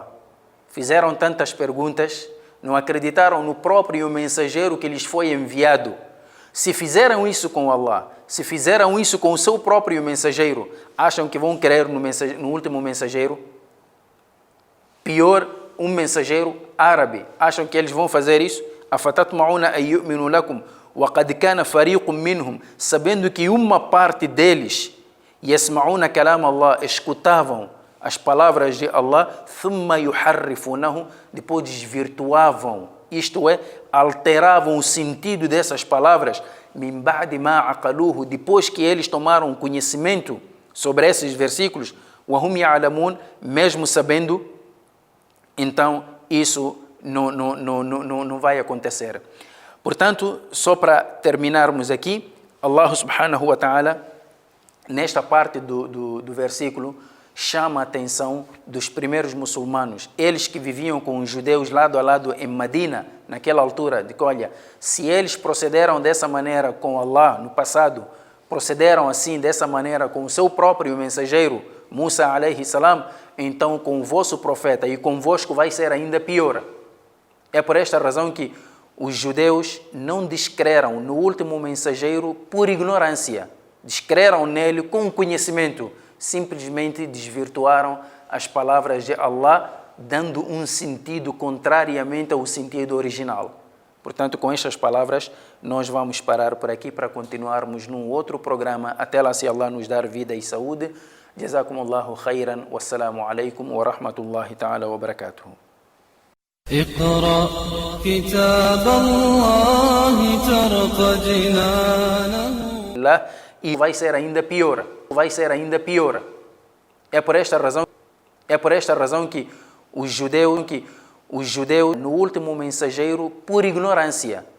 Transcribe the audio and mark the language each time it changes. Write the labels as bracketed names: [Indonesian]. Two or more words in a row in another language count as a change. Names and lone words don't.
[Portuguese] Fizeram tantas perguntas, não acreditaram no próprio mensageiro que lhes foi enviado. Se fizeram isso com Allah, se fizeram isso com o seu próprio mensageiro, acham que vão crer no último mensageiro? Pior, um mensageiro árabe. Acham que eles vão fazer isso? [Arabic] أَفَتَطْمَعُونَ أَن يُؤْمِنُوا لَكُمْ وَقَدْ كَانَ فَرِيقٌ مِّنْهُمْ. [Portuguese] Sabendo que uma parte deles, [Arabic] يَسْمَعُونَ كَلَامَ اللَّهِ, [Portuguese] escutavam as palavras de Allah, [Arabic] ثُمَّ يُحَرِّفُونَهُ, [Portuguese] depois desvirtuavam, isto é, alteravam o sentido dessas palavras, [Arabic] مِنْ بَعْدِ مَا عَقَلُوهُ, [Portuguese] depois que eles tomaram conhecimento sobre esses versículos, [Arabic] وَهُمْ يَعْلَمُونَ, [Portuguese] mesmo sabendo, então isso não vai acontecer. Portanto, só para terminarmos aqui, [Arabic] الله سبحانه وتعالى, [Portuguese] nesta parte do versículo, chama a atenção dos primeiros muçulmanos, eles que viviam com os judeus lado a lado em Medina, naquela altura, de que, olha, se eles procederam dessa maneira com Allah no passado, procederam assim, dessa maneira com o seu próprio mensageiro, [Arabic] موسى عليه السلام, [Portuguese] então com o vosso profeta e convosco vai ser ainda pior. É por esta razão que os judeus não descreram no último mensageiro por ignorância, descreram nele com conhecimento, simplesmente desvirtuaram as palavras de Allah, dando um sentido contrariamente ao sentido original. Portanto, com estas palavras, nós vamos parar por aqui para continuarmos num outro programa. Até lá, se Allah nos dar vida e saúde. [Arabic] جزاكم الله خيرا. والسلام عليكم ورحمة الله تعالى وبركاته. اقرأ كتاب الله ترق جنانه. [Portuguese] E vai ser ainda pior. É por esta razão que os judeus no último mensageiro por ignorância.